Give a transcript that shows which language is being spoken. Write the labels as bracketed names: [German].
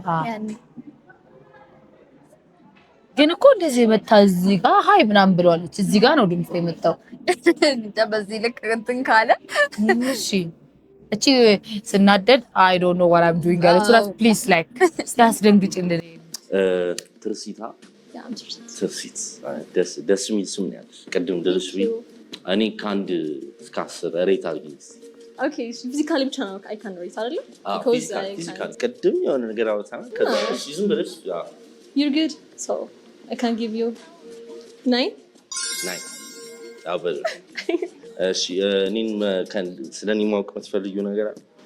[Amharic] ያኔ ግን እኮ እንደዚህ መጣ እዚህ ጋር ሃይ ምናምን ብለዋለች እዚህ ጋር ነው ድምጽ የመጣው በዚህ ልክ እንትን ካለ እሺ እቺ ስናደድ [English] I don't know what I'm doing guys so please like [Amharic] ስታስደንግጭልኝ ትርሲታ ትርሲት ደስ የሚል ስም ነው ያለሽ ቅድም ድረስ እኔ ከአንድ እስከ 10 ሬት አድርጊ ኦኬ ፊዚካሊ ብቻ ነው [English] አይ ካን ሬት [Amharic] አይደል ፊዚካሊ ቅድም የሆነ ነገር አውጣና ከዛ ዝም ብለሽ [English] you're good so I can give you 9 [Amharic] አበል እሺ እኔን ስለኔ ማወቅ የምትፈልጊው ነገር አለ